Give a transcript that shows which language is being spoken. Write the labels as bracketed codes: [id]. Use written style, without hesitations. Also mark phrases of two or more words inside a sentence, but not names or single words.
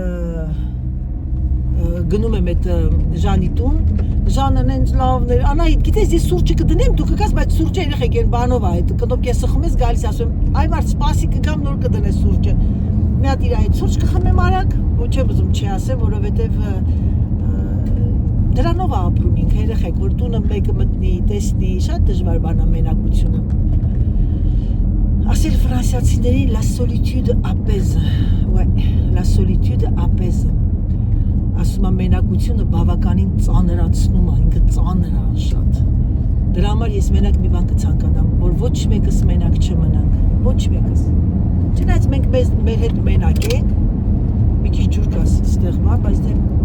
[hy] գնում եմ այդ Ժանի տուն, Ժանը նենց լավներ, Անահիտ, գիտես, ես սուրճը կդնեմ, դու կգաս, բայց սուրճը երեխեք են բանով է, այդ կնոպկես սխում ես, գալիս ասում, այ մարդ սպասի կգամ, նոր կդնես սուրճը։ Մի հատ իր այդ սուրճ կխմեմ արագ, ոչ չեմ ուզում չի ասեմ, որովհետև դրանով է ապրում ինքը, երեխեք, որ տունը մեկը մտնի, տեսնի, շատ դժվար բան է մենակությունը։ Ասել ֆրանսիացիներին [fr] la solitude apaise, ouais, la solitude apaise։ [hy] Ասում եմ մենակությունը բավականին ծանրացնում է, ինքը ծանր է շատ։ Դրա համար ես մենակ մի բան կցանկանամ, որ ոչ մեկս մենակ չմնանք, ոչ մեկս։ Չնայած մենք մեր հետ մենակ ենք, մի քիչ ջուր կաս ստեղ բա, բայց դե